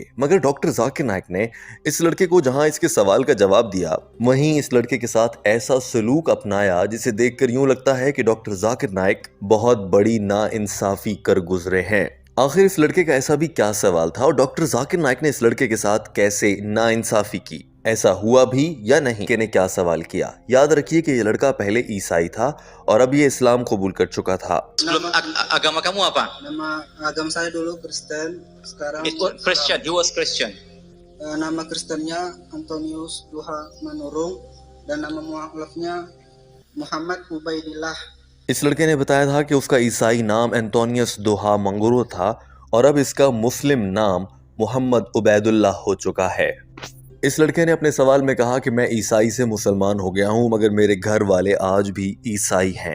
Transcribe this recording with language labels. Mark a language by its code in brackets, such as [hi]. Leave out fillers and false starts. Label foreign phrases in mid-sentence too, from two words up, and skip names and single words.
[ur] مگر ڈاکٹر ذاکر نائیک نے اس لڑکے کو جہاں اس کے سوال کا جواب دیا، وہیں اس لڑکے کے ساتھ ایسا سلوک اپنایا جسے دیکھ کر یوں لگتا ہے کہ ڈاکٹر ذاکر نائیک بہت بڑی ناانصافی کر گزرے ہیں. آخر اس لڑکے کا ایسا بھی کیا سوال تھا اور ڈاکٹر ذاکر نائیک نے اس لڑکے کے ساتھ کیسے ناانصافی کی? ایسا ہوا بھی یا نہیں؟ نے کیا سوال کیا? یاد رکھیے کہ یہ لڑکا پہلے عیسائی تھا اور اب یہ اسلام قبول کر چکا تھا. [id] Agama kamu apa? Nama agama saya dulu Kristen, sekarang [en] Christian. He was Christian. [id] nama Kristennya Antonius Duha Manurung dan nama mualafnya Muhammad Ubaidillah। [ur] اس لڑکے نے بتایا تھا کہ اس کا عیسائی نام اینٹونیس دوہا منگورو تھا اور اب اس کا مسلم نام محمد عبیداللہ ہو چکا ہے. اس لڑکے نے اپنے سوال میں کہا کہ میں عیسائی سے مسلمان ہو گیا ہوں، مگر میرے گھر والے آج بھی عیسائی ہیں.